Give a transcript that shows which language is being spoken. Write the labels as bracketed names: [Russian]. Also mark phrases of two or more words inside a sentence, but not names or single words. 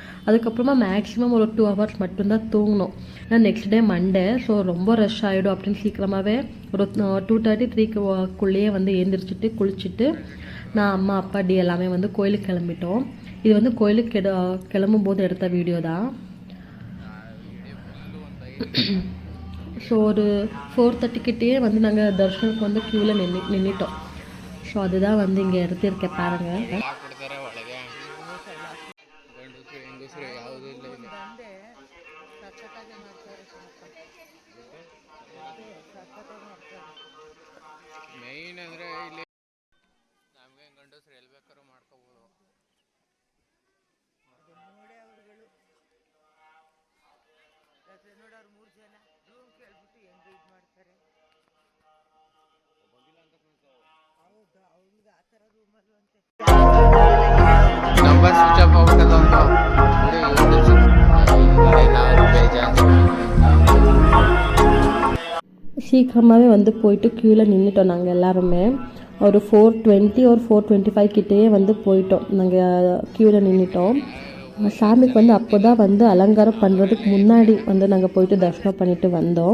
[Tamil] அதுக்கப்புறமா மேக்ஸிமம் ஒரு 2 ஹவர்ஸ் மட்டும்தான் தூங்கினோம். ஏன்னா [English] next day Monday, so [Tamil] ரொம்ப ரஷ் ஆகிடும் அப்படின்னு சீக்கிரமாகவே ஒரு 2:30 3க்குள்ளேயே வந்து எழுந்திரிச்சிட்டு குளிச்சுட்டு நான் அம்மா அப்பா டி எல்லாமே வந்து கோயிலுக்கு கிளம்பிட்டோம். இது வந்து கோயிலுக்கு கிளம்பும் போது எடுத்த வீடியோ தான். ஸோ ஒரு 4:30 வந்து நாங்கள் தர்ஷனுக்கு வந்து க்யூவில் நின்றுட்டோம். ஸோ அதுதான் வந்து இங்கே எடுத்திருக்கேன் பாருங்கள். [Kannada] ಮೇನ್ ಅಂದರೆ ಇಲ್ಲಿ ನಮಗೆ ಗಂಡಸರು ಎಲ್ಲಿ ಬೇಕಾದ್ರೂ ಮಾಡ್ಕೋಬೋದು. ನೋಡೋರು 3 ಜನ ರೂಮ್ ಕೇಳ್ಬಿಟ್ಟು ಹೆಂಗೆ ಇದು ಮಾಡ್ತಾರೆ. ಹೌದು ಅವ್ರಿಗೆ ಆ ಥರ ರೂಮಲ್ಲೂ ಅಂತೆ [English] number switch off [Kannada] ಆಗ್ಬಿಟ್ಟದ [Tamil] சீக்கிரமாகவே வந்து போயிட்டு க்யூவில் நின்றுட்டோம். நாங்கள் எல்லாருமே ஒரு 4:20 ஒரு 4:25 கிட்டேயே வந்து போயிட்டோம். நாங்கள் க்யூவில் நின்றுட்டோம். சாமிக்கு வந்து அப்போ தான் வந்து அலங்காரம் பண்ணுறதுக்கு முன்னாடி வந்து நாங்கள் போயிட்டு தரிசனம் பண்ணிவிட்டு வந்தோம்.